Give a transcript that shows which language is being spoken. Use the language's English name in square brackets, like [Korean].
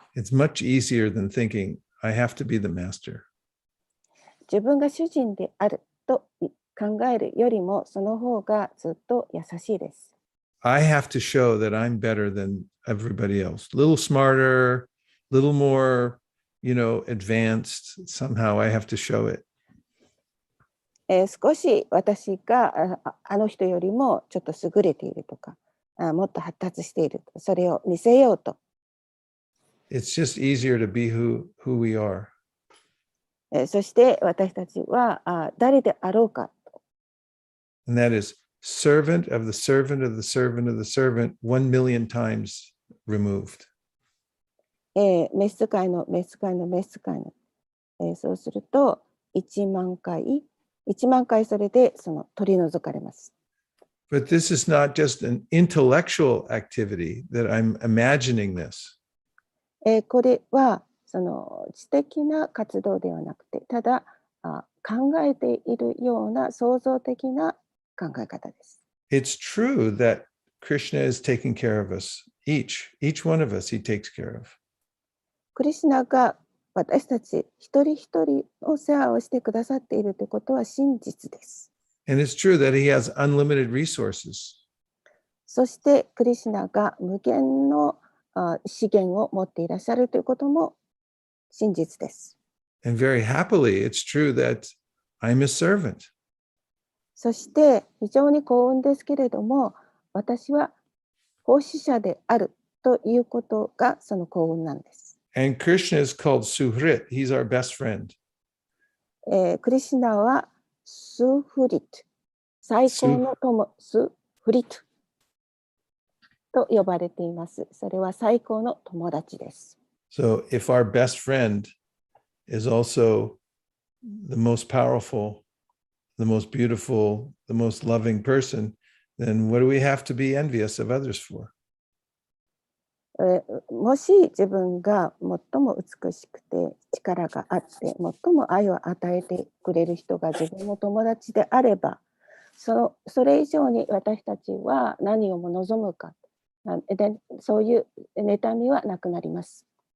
[English] It's much easier than thinking, I have to be the master. [Japanese] 自分が主人であると考えるよりもその方がずっと優しいです。 [English] I have to show that I'm better than everybody else. A little smarter, a little more, advanced. Somehow I have to show it. [Japanese] 少し私があの人よりもちょっと優れているとか、もっと発達していると、それを見せようと。 [English] It's just easier to be who we are. [Japanese] そして私たちは誰であろうか。 [English] And that is servant of the servant of the servant of the servant 1 million times removed. [Japanese] 召使いの召使いの召使いの、そうすると1万回それでその取り除かれます。 [English] But this is not just an intellectual activity that I'm imagining this. [Japanese] これはその知的な活動ではなくて、ただ考えているような創造的な考え方です。 [English] It's true that Krishna is taking care of us. Each one of us, he takes care of. [Japanese] クリシュナが私たち一人一人の世話をしてくださっているということは真実です。 [English] And it's true that he has unlimited resources. [Japanese] そしてクリシュナが無限の資源を持っていらっしゃるということも真実です。 [English] And very happily, it's true that I'm a servant. [Japanese] そして非常に幸運ですけれども、私は奉仕者であるということがその幸運なんです。 [English] And Krishna is called Suhrit. He's our best friend. [Japanese] クリシュナはスフリット、最高の友、スフリット。と呼ばれています。それは最高の友達です。 [English] So if our best friend is also the most powerful, the most beautiful, the most loving person, then what do we have to be envious of others for? [Japanese] もし自分が最も美しくて力があって最も愛を与えてくれる人が自分の友達であれば、それ以上に私たちは何をも望むかで、そういう妬みはなくなります。